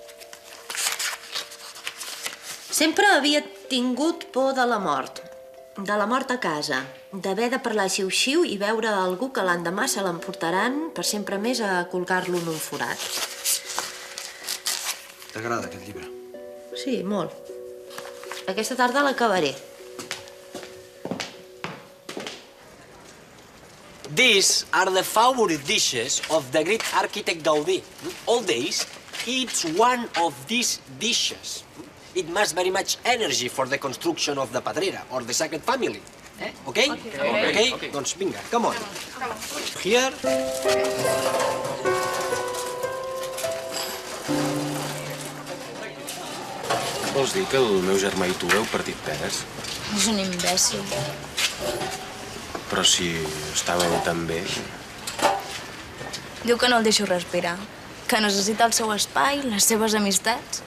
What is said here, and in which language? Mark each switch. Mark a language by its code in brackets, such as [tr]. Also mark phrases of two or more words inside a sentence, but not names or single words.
[ca] Sempre havia tingut por de la mort. De la mort a casa. D'haver de parlar xiu-xiu i veure algú que l'endemà se l'emportaran per sempre més a colgar-lo en un forat. T'agrada aquest llibre? Sí, molt. Aquesta tarda l'acabaré. [en] These are the favorite dishes of the great architect Gaudí. All days, he eats one of these dishes. It must very much energy for the construction of the Pedrera or the Sacred Family. Okay? Okay? [ca] Doncs vinga, [en] come on. Here. [ca] Vols dir que el meu germà i tu heu partit peres? És un imbècil. Però si estàveu tan bé... Diu que no el deixo respirar, que necessita el seu espai, les seves amistats.